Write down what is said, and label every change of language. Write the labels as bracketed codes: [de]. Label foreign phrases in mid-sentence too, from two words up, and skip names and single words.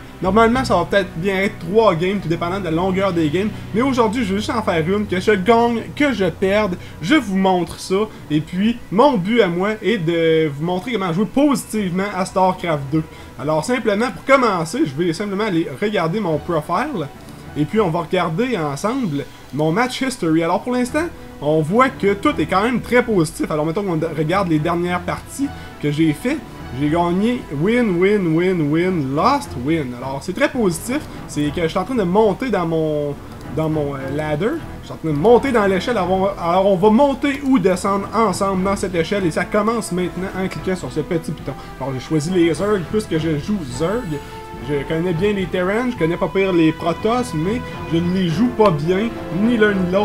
[fr] Normalement ça va peut-être bien être 3 games tout dépendant de la longueur des games, mais aujourd'hui je vais juste en faire une, que je gagne, que je perde, je vous montre ça et puis mon but à moi est de vous montrer comment jouer positivement à StarCraft 2. Alors simplement pour commencer je vais simplement aller regarder mon profile et puis on va regarder ensemble mon [en] match history. [fr] Alors pour l'instant on voit que tout est quand même très positif. Alors mettons qu'on regarde les dernières parties que j'ai fait. J'ai gagné [en] win, win, win, win, lost, win. [fr] Alors c'est très positif. C'est que je suis en train de monter dans mon ladder. Je suis en train de monter dans l'échelle. Alors on va monter ou descendre ensemble dans cette échelle. Et ça commence maintenant en cliquant sur ce petit bouton. Alors j'ai choisi les Zerg puisque je joue Zerg. Je connais bien les Terrans, je connais pas pire les Protoss, mais je ne les joue pas bien, ni l'un ni l'autre.